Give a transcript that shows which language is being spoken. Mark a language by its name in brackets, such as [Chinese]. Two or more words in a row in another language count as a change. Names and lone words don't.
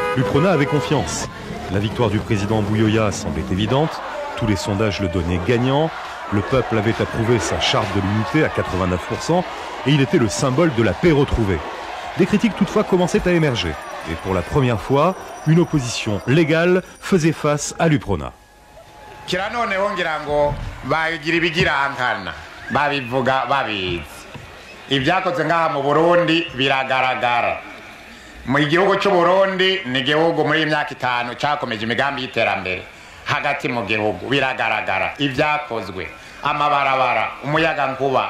[French] l'UPRONA avait confiance. La victoire du président Buyoya semblait évidente. Tous les sondages le donnaient gagnant. Le peuple avait approuvé sa charte de l'unité à 89% et il était le symbole de la paix retrouvée. Des critiques toutefois commençaient à émerger. Et pour la première fois, une opposition légale faisait face à l'UPRONA. [Rundi] Ibyakozwe ngaha mu Burundi biragaragara. Mu gihugu cy'u Burundi ni gihugu muri imyaka 5 cyakomeje imigambi y'iterambere hagati mu gihugu biragaragara ibyakozwe amabarabara umuyaga nkuba